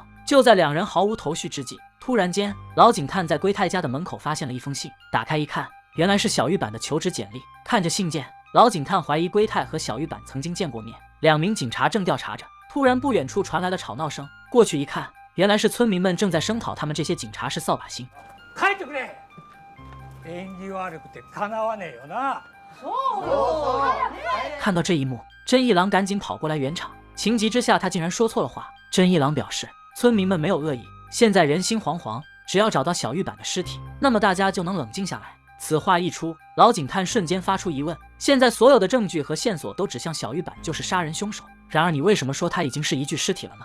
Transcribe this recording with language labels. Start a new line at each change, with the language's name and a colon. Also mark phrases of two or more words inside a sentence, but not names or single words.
Chinese: 就在2人毫无头绪之际，突然间，老警探在龟太家的门口发现了一封信，打开一看，原来是小玉板的求职简历。看着信件，老警探怀疑龟太和小玉板曾经見过面。2名警察正调查着，突然不远处传来了吵闹声，过去一看，原来是村民们正在声讨他们这些警察是扫把星。
Japanese: 帰ってくれ。縁起悪くてかなわねえよな。
Chinese: 看到这一幕，真一郎赶紧跑过来圆场。情急之下，他竟然说错了话。真一郎表示，村民们没有恶意，现在人心惶惶，只要找到小玉板的尸体，那么大家就能冷静下来。此话一出，老警探瞬间发出疑问：现在所有的证据和线索都指向小玉板就是杀人凶手，然而你为什么说他已经是1具尸体了呢？